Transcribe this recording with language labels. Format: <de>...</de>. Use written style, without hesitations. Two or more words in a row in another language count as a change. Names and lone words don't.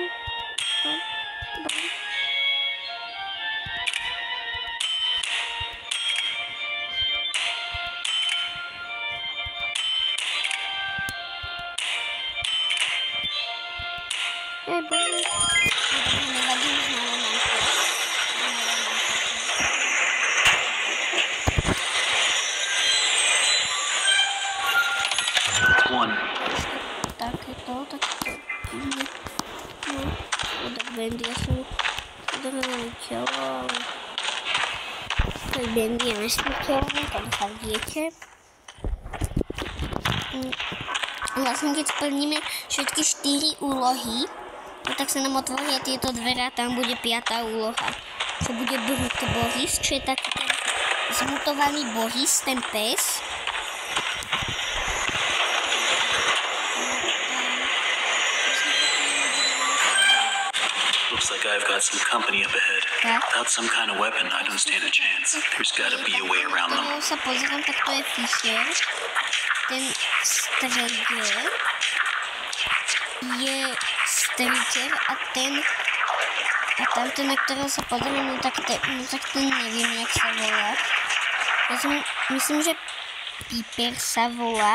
<sk>Bam. Bam. Boże. Nevadí, už máme nám takéto. No, tak Bendy, ja som udržali telo, ale tak Bendy je nesmrteľný, tak sa viete. Vlastne, keď splníme všetky 4 úlohy, no tak sa nám otvoria tieto dvere a tam bude 5. úloha. Čo bude Brut Boris, čo je taký ten zmutovaný Boris, ten pes.</sk> <en>Looks like I've got some company up ahead. Without some kind of weapon, I don't stand a chance. There's gotta be a way around them.</en> <sk>Keď sa pozriem, tak to je Fisher. Ten v strede je Striker a tamten, na ktorého sa pozriem, no tak ten neviem, jak sa volá. Ja myslím, že Piper sa volá.</sk>